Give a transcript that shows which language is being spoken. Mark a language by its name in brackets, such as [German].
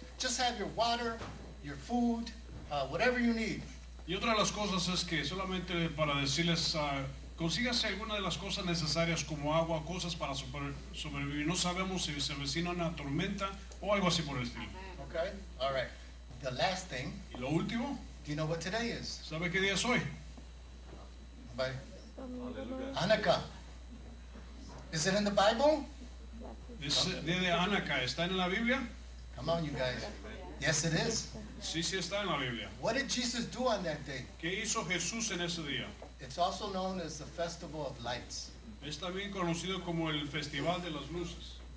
[English] Just have your water, your food, whatever you need. [Spanish] Y otra de las cosas es que solamente para decirles, consígase alguna de las cosas necesarias como agua, cosas para sobrevivir. No sabemos si se avecina una tormenta o algo así por el estilo. [English] Okay, all right. The last thing. [Spanish] Y lo último. [English] Do you know what today is? [Spanish] ¿Sabe qué día es hoy? [English] Bye. Hanukkah. Is it in the Bible? [Spanish] Es día de Hanukkah. ¿Está en la Biblia? [English] Come on, you guys. Yes, it is. [Spanish] Sí, sí está en la Biblia. [English] What did Jesus do on that day? [Spanish] ¿Qué hizo Jesús en ese día? [English] It's also known as the Festival of Lights. [Spanish] Es también conocido como el Festival de las Luces.